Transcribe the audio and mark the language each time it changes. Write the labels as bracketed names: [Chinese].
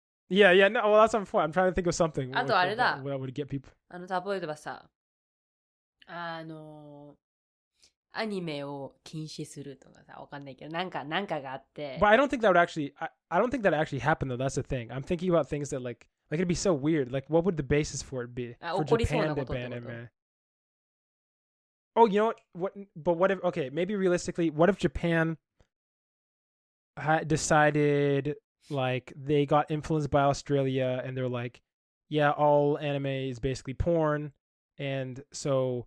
[English] Yeah, no, well, that's my point. I'm trying to think of something. [Japanese] あとあれだ。 [English] What would get people? [Japanese] 例えばさ、アニメを禁止するとかさ、わかんないけど、なんかがあって。 [English] But I don't think that would actually, I don't think that actually happened though. That's the thing. I'm thinking about things that like it'd be so weird. Like, what would the basis for it be? For Japan to ban anime? Oh, you know what? But what if? Okay, maybe realistically, what if Japan decided like they got influenced by Australia and they're like, yeah, all anime is basically porn, and so.